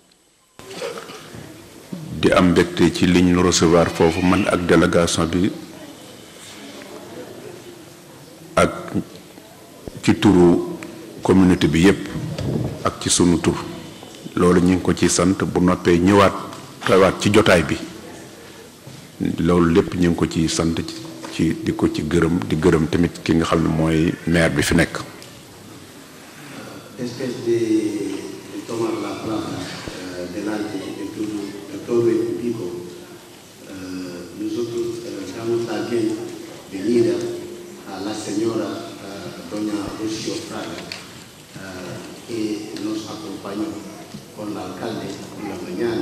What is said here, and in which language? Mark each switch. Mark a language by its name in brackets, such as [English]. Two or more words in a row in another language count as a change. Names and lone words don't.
[Wolof] di am mbégte ci liñ ñu recevoir foofu man ak délégation bi ak ci turu communauté bi yépp ak ci sunu tur loolu ñu ngi ko ci sant bu noppee ñëwaat tawaat ci jotaay bi loolu lépp ñu ngi ko ci sant ci di ko ci gërëm di gërëm tamit ki nga xam ne mooy maire bi fi nekk. [French] Espèce de [Spanish] tomar la plaza delante de todo el público, nosotros damos también venida a la señora doña Rocío Fraga, que nos acompañó con el alcalde en la mañana.